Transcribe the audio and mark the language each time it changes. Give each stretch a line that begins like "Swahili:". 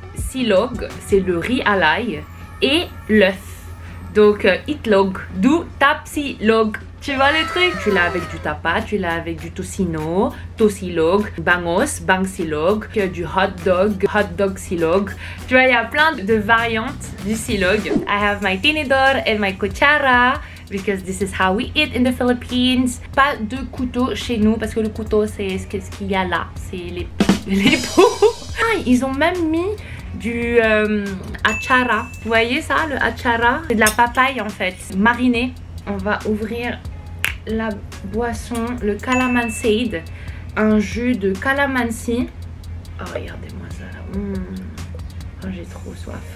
French: Silog, c'est le riz à l'ail. Et l'œuf. Donc itlog, d'où tap silog. Tu vois le truc? Tu l'as avec du tapa, tu l'as avec du tocino, tosilog, bangos, bang silog, du hot dog silog. Tu vois, il y a plein de variantes du silog.
English: I have my tinidor and my cuchara because this is how we eat in the Philippines.
French: Pas de couteau chez nous parce que le couteau c'est ce qu'il y a là, c'est les pots. Ah, ils ont même mis du achara. Vous voyez ça, le achara? C'est de la papaye en fait, marinée. On va ouvrir la boisson, le calamansi, un jus de calamansi. Oh, regardez-moi ça là. Oh, j'ai trop soif.